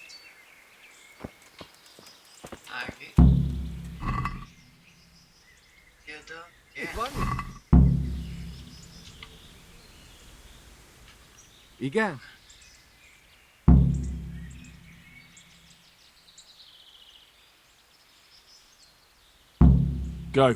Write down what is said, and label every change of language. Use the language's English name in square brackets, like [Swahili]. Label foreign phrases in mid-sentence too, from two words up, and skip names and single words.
[Spanish] Aquí. Quieto. [Hungarian] Itt van? Igen? Go.